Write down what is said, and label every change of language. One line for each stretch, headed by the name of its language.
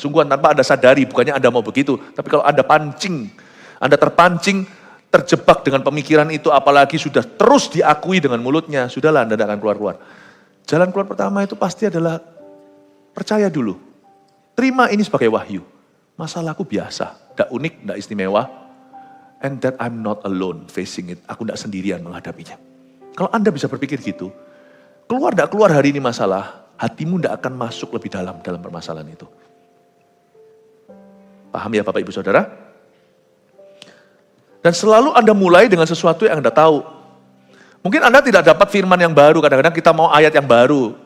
Indonesian: Sungguhan tanpa Anda sadari, bukannya Anda mau begitu. Tapi kalau Anda pancing, Anda terpancing, terjebak dengan pemikiran itu, apalagi sudah terus diakui dengan mulutnya, sudahlah Anda tidak akan keluar-keluar. Jalan keluar pertama itu pasti adalah percaya dulu. Terima ini sebagai wahyu. Masalahku biasa, tidak unik, tidak istimewa.
English: And that I'm not alone facing it.
Indonesian: Aku tidak sendirian menghadapinya. Kalau Anda bisa berpikir gitu, keluar tidak keluar hari ini masalah, hatimu tidak akan masuk lebih dalam permasalahan itu. Paham ya Bapak Ibu Saudara? Dan selalu Anda mulai dengan sesuatu yang Anda tahu. Mungkin Anda tidak dapat firman yang baru, kadang-kadang kita mau ayat yang baru.